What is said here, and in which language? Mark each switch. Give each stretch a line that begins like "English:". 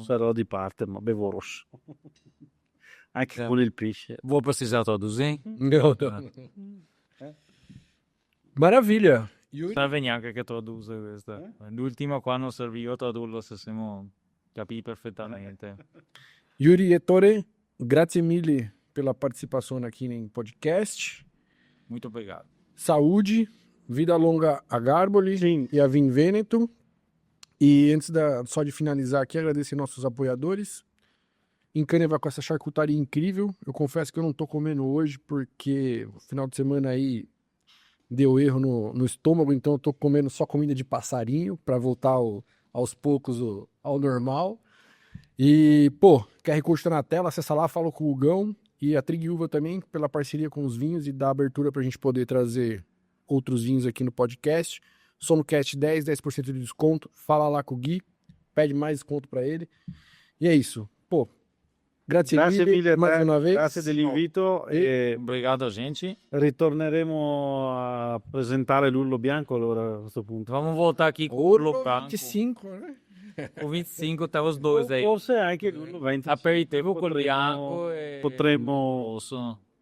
Italian: Sarò di parte, ma bevo rosso. Anche con il pesce.
Portuguese: Vou precisar traduzir? Não. Maravilha.
Italian: Serve neanche che traduza questa. L'ultima qua non serviva a tradurlo, se siamo capiti perfettamente.
Portuguese: Yuri Ettore,
Italian: grazie mille
Portuguese: pela participação aqui em podcast. Muito obrigado. Saúde, vida longa a Garboli Sim. e a Vin Veneto. E antes só de finalizar aqui, agradecer nossos apoiadores. Encânia com essa charcutaria incrível. Eu confesso que eu não tô comendo hoje porque o final de semana aí deu erro no estômago, então eu tô comendo só comida de passarinho para voltar aos poucos ao normal. E, pô, QR Code tá na tela, acessa lá, fala com o Hugão e a Trig Uva também, pela parceria com os vinhos e da abertura pra gente poder trazer outros vinhos aqui no podcast. SonoCast 10% de desconto, fala lá com o Gui, pede mais desconto pra ele. E é isso. Pô,
Italian: grazie mille
Portuguese: mais uma vez.
Italian: Grazie dell'invito e
Portuguese: Obrigado a gente.
Italian: ritorneremo a presentare l'Urlo Bianco allora a questo punto.
Portuguese: Vamos voltar aqui com o Urlo Urlo Branco. 25, né? O 25 tá os dois aí.
Italian: Forse anche l'Urlo 20. Aperitivo col bianco e potremmo- rosso.